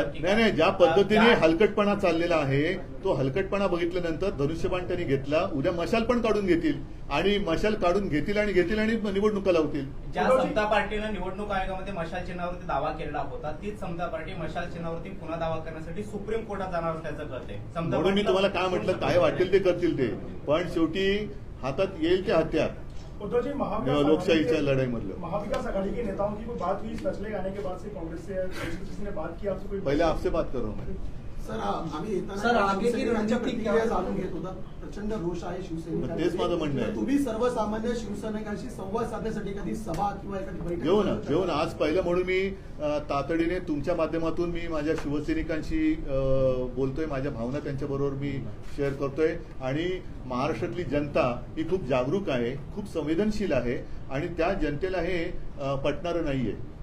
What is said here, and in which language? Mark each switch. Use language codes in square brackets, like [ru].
[mr] नाही, ज्या पद्धतीने हलकटपणा चाललेला आहे तो हलकटपणा बघितल्यानंतर धनुष्यबाण त्यांनी घेतला, उद्या मशाल पण काढून घेतील आणि मशाल काढून घेतील आणि निवडणुका लावतील. ज्या समता पार्टीनं निवडणूक आयोगामध्ये मशाल चिन्हावरती दावा केलेला होता तीच समता पार्टी मशाल चिन्हावरती पुन्हा दावा करण्यासाठी सुप्रीम कोर्टात जाणार असल्याचं कळते. म्हणून मी तुम्हाला काय म्हटलं, काय वाटेल ते करतील ते, पण शेवटी हातात येईल ते हत्यार. उद्धव जी, लोकशाहीच्या लढाई मधलं [hi] महाविकास आघाड़ी के नेताओं की कोई बात हुई इस फैसले के आने के बाद से? कांग्रेस से किसी ने बात की आपसे? पहले आपसे बात करो मैं. [mr] सर आम्ही येताना [hi] आगे की [mr] रणनीती जाणून घेत होता. प्रचंड रोष आहे शिवसैनिकांमध्ये, तेच माझं म्हणणं आहे. तुम्ही सर्वसामान्य शिवसैनिकांशी संवाद साधण्यासाठी एखादी सभा किंवा एखादी बैठक घेऊ ना. आज पहिलं म्हणून मी तातडीने तुमच्या माध्यमातून मी माझ्या शिवसैनिकांशी बोलतोय, माझ्या भावना त्यांच्याबरोबर मी शेअर करतोय आणि महाराष्ट्रातली जनता ही खूप जागरूक आहे, खूप संवेदनशील आहे आणि त्या जनतेला हे पटणारं नाहीये.